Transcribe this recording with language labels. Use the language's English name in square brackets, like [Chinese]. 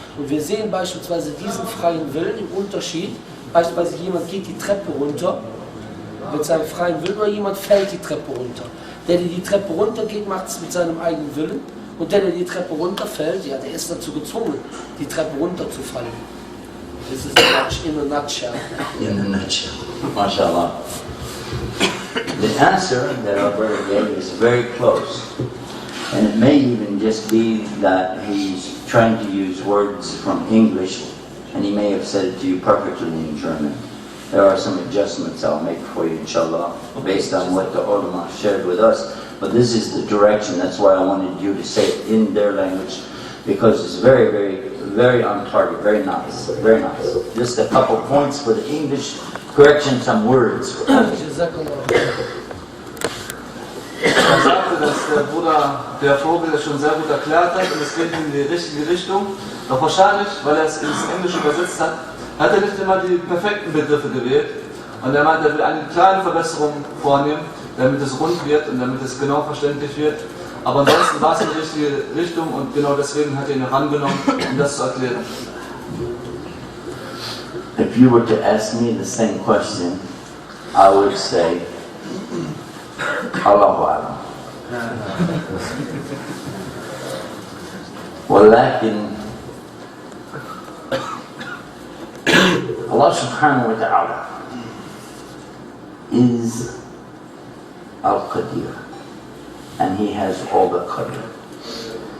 [German] Und wir sehen beispielsweise diesen freien Willen im Unterschied, beispielsweise jemand geht die Treppe runter mit seinem freien Willen oder jemand fällt die Treppe runter. Der die Treppe runter geht, macht es mit seinem eigenen Willen. Und der die Treppe runterfällt, ja, der ist dazu gezwungen, die Treppe runterzufallen. Das ist Hadsch [English] in a nutshell. In a nutshell. MashaAllah. The answer that our brother gave is very close. And it may even just be that he's trying to use words from English, and he may have said it to you perfectly in German. There are some adjustments I'll make for you, inshallah, based on what the ulama shared with us. But this is the direction, that's why I wanted you to say it in their language, because it's very, very, very on target, very nice, very nice. Just a couple points for the English correction, some words. [German] Er sagte, dass der Bruder, der Vogel, das schon sehr gut erklärt hat und es geht in die richtige Richtung. Doch wahrscheinlich, weil er es ins Englische übersetzt hat, hat er nicht immer die perfekten Begriffe gewählt. Und er meint, er will eine kleine Verbesserung vornehmen, damit es rund wird und damit es genau verständlich wird. Aber ansonsten war es in die richtige Richtung und genau deswegen hat er ihn herangenommen, um das zu erklären. [English] If you were to ask me the same question, I would say, Allahu Alam. [Arabic] ولكن [English] Allah subhanahu wa ta'ala is Al-Qadir, and He has all the Qadr.